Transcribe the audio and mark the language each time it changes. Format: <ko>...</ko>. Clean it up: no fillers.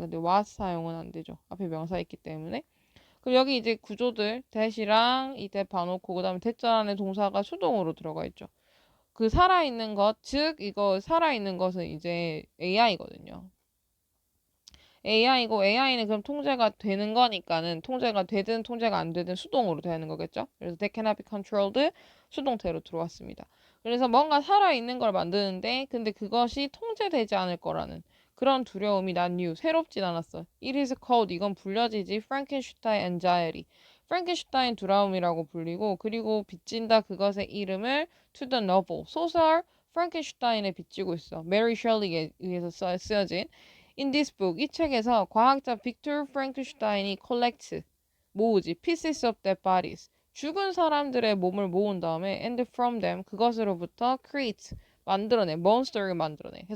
<ko>근데 what 사용은 안 되죠. 앞에 명사 있기 때문에. 그리고 여기 이제 구조들 that이랑 이 that 봐놓고 그 다음에 that절 안에 동사가 수동으로 들어가 있죠. 그 살아있는 것, 즉 이거 살아있는 것은 이제 AI거든요. AI고 AI는 그럼 통제가 되는 거니까는 통제가 되든 통제가 안 되든 수동으로 되는 거겠죠. 그래서</ko> <en>that cannot be controlled</en> <ko>수동태로 들어왔습니다. 그래서 뭔가 살아있는 걸 만드는데 근데 그것이 통제되지 않을 거라는 그런 두려움이</ko> <en>not new,</en> <ko>새롭진 않았어.</ko> <en>It is called,</en> <ko>이건 불려지지</ko> <en>Frankenstein anxiety.</en> <ko>프랑켄슈타인 두려움이라고 불리고 그리고 빚진다 그것의 이름을</ko> <en>to the novel,</en> <ko>소설 프랑켄슈타인에 빚지고 있어. 메리 셜리에 의해서 쓰여진</ko> <en>In this book,</en> <ko>이 책에서 과학자 빅토르 프랑켄슈타인이 collects, 모으지,</ko> <en>pieces of dead bodies,</en> <ko>죽은 사람들의 몸을 모은 다음에</ko> <en>and from them,</en> <ko>그것으로부터 create, 만들어내, monster를 만들어내.</ko>